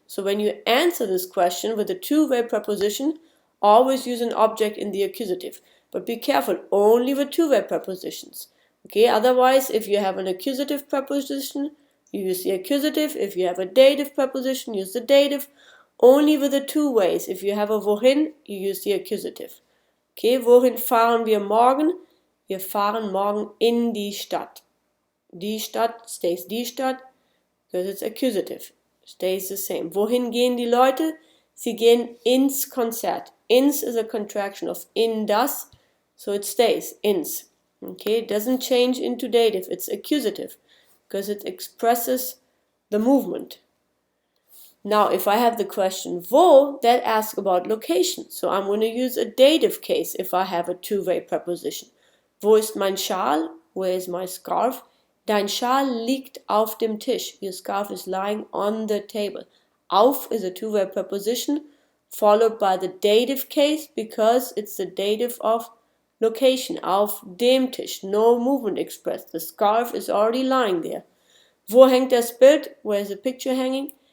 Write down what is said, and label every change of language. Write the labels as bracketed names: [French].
[English] So when you answer this question with a two-way preposition, always use an object in the accusative. But be careful, only with two-way prepositions. Okay, otherwise, if you have an accusative preposition, you use the accusative. If you have a dative preposition, use the dative. Only with the two ways. If you have a wohin, you use the accusative. [German] Okay, wohin fahren wir morgen? Wir fahren morgen in die Stadt. [English] Die Stadt stays die Stadt because it's accusative. Stays the same. [German] Wohin gehen die Leute? Sie gehen ins Konzert. [English] Ins is a contraction of in das, so it stays ins. Okay, it doesn't change into dative. It's accusative because it expresses the movement. Now, if I have the question wo, that asks about location. So I'm going to use a dative case if I have a two-way preposition. [German] Wo ist mein Schal? [English] Where is my scarf? [German] Dein Schal liegt auf dem Tisch. [English] Your scarf is lying on the table. Auf is a two-way preposition followed by the dative case because it's the dative of location. Auf dem Tisch. No movement expressed. The scarf is already lying there. [German] Wo hängt das Bild? [English] Where is the picture hanging?